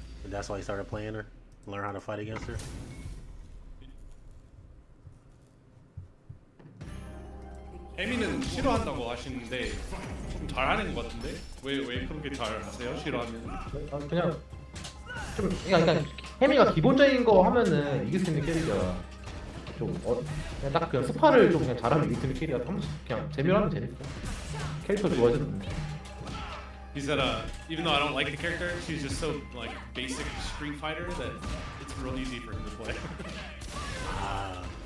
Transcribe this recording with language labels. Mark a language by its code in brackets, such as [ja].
[en] that's why he started playing her. Learn how to fight against her. [ko] 에미는 싫어한다고 하시는데 좀 잘하는 것 같은데 왜 그렇게 잘하세요? 싫어하면 그냥 좀 그러니까 케미가 기본적인 거 하면은 이길 수 있는 캐릭이야. 좀 그냥 딱 그냥 스파를 좀 그냥 잘하면 이길 수 있는 캐릭이야. 한 번씩 그냥 재미로 하면 재밌어. 캐릭터 좋아지는데. [en] He said, even though I don't like the character, she's just so like basic Street Fighter that it's real easy for him to play. Ah.